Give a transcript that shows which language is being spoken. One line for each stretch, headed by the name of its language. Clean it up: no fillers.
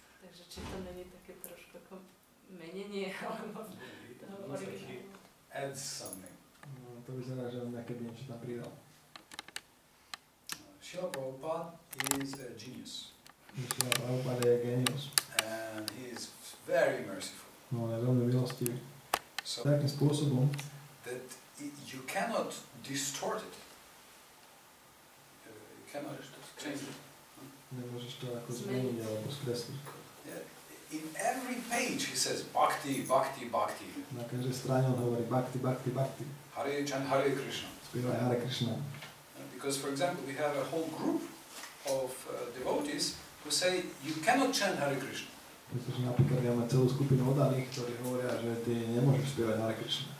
Slovak: Takže či to není také trošku ako menenie, alebo toho originálneho.
English: Adds something.
Slovak: No, to vyzerá, že on niekedy niečo tam pridal.
English: Srila Prabhupada is a genius.
Slovak: Srila Prabhupada je genius.
English: And he is very merciful.
Slovak: No, on je veľmi milostivý.
English: So
Slovak: takým spôsobom,
English: that you cannot distort it. cannot change it.
Slovak: Nemôžeš to ako zmeniť alebo skresliť.
English: Yeah. In every page he says bhakti, bhakti, bhakti.
Slovak: Na každej strane on hovorí bhakti, bhakti, bhakti.
English: Hare chant Hare Krishna.
Slovak: Spievaj Hare Krišna.
English: Because, for example, we have a whole group of devotees who say you cannot chant Hare Krishna.
Slovak: Pretože napríklad máme celú skupinu oddaných, ktorí hovoria, že ty nemôžeš spievať Hare Krišna.